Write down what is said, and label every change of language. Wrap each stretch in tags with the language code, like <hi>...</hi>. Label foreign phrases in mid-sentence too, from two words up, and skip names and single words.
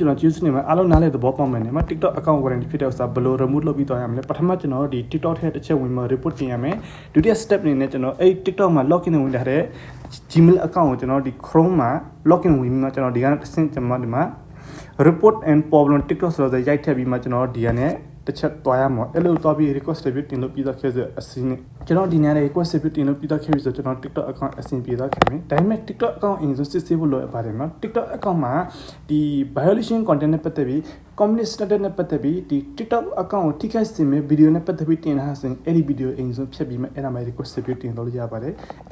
<my>ကျွန်တော် use နေမှာအားလုံးနားလေသဘောပေါက်မယ်နေမှာ TikTok account warranty ဖြစ်တဲ့ဥစ္စာဘယ်လို remove လုပ်ပြီးသွားရမလဲပထမကျွန်တော်ဒီ TikTok ထဲတစ်ချက်ဝင်မှာ report တင်ရမယ်ဒုတိယ step အနေနဲ့ကျွန်တော်အဲ့ TikTok မှာ login ဝင်ထားတဲ့ Gmail account ကိုကျွန်တော်ဒီ Chrome မှာ login ဝင်ပြီးမှကျွန်တော်ဒီကနေ့တစ်ဆင့်ကျွန်တော်ဒီမှာ</my> <en>report and problem</en> <my>TikTok ဆိုတော့ရိုက်ထည့်ပြီးမှ ကျွန်တော်ဒီကနေ့တစ်ချက်တွားရမှာအဲ့လိုတွားပြီး request တွေတင်လို့ပြီးတော့ခဲ့တဲ့အစီအစဉ်ကျွန်တော်ဒီနေ့ request တွေတင်လို့ပြီးတော့ခဲ့ပြီဆိုကျွန်တော် TikTok account အဆင်ပြေသွားခဲ့မယ်ဒါပေမဲ့ TikTok account အရင်ဆုံးစစ်ဆေးဖို့လိုအပ်ပါတယ်နော် TikTok account မှာဒီ</my> <en>violation content</en> <my>နဲ့ပတ်သက်ပြီး</my> <en>community status</en> <my>နဲ့ပတ်သက်ပြီးဒီ TikTok account ကိုထိခိုက်စေမယ့် video နဲ့ပတ်သက်ပြီးတင်ထားဆိုရင်အဲ့ဒီ video အရင်ဆုံးဖြတ်ပြီးမှအဲ့ဒါမှ request တွေတင်လို့ရပါတယ်အ</my>